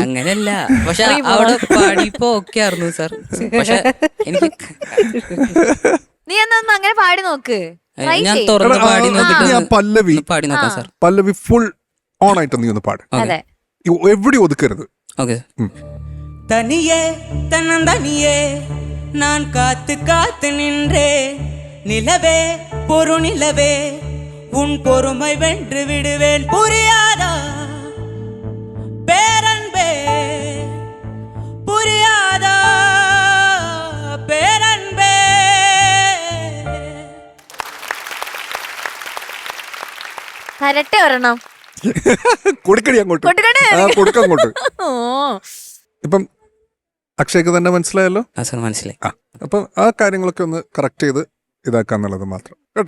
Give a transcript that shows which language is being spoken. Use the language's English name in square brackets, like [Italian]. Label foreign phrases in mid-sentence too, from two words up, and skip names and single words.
[Malayalam] അങ്ങനെയല്ല, പക്ഷെ അവിടെ പാടിയപ്പോ ഓക്കെ ആയിരുന്നു സാർ. പക്ഷെ എനിക്ക് നീ എന്നാ അങ്ങനെ പാടി നോക്ക്. ഞാൻ തുറന്ന് പാടി നോക്കിട്ട് പല്ലവി പാടി നോക്കാം സാർ. പല്ലവി ഫുൾ ഓൺ ആയിട്ട് നീ ഒന്ന് പാട്. എവിടെ ഒതുക്കരുത്. ഓക്കെ. [Tamil] தனியே தன்னந்தனியே நான் காத்து காத்து நின்றே நிலவே பொறு நிலவே உன் பொறுமை வென்று விடுவேன் புரியாதா பேரன்பே புரியாதா பேரன்பே. [Malayalam] കരട്ടെ ഒരെണ്ണം കൊടുക്കടി അങ്ങോട്ട്, കൊടുക്ക അങ്ങോട്ട്. ഇപ്പം അക്ഷയ്ക്ക് തന്നെ മനസ്സിലായല്ലോ. മനസ്സിലായി. അപ്പം ആ കാര്യങ്ങളൊക്കെ ഒന്ന് കറക്റ്റ് ചെയ്ത് ഇതാക്കാന്നുള്ളത് മാത്രം കേട്ടോ.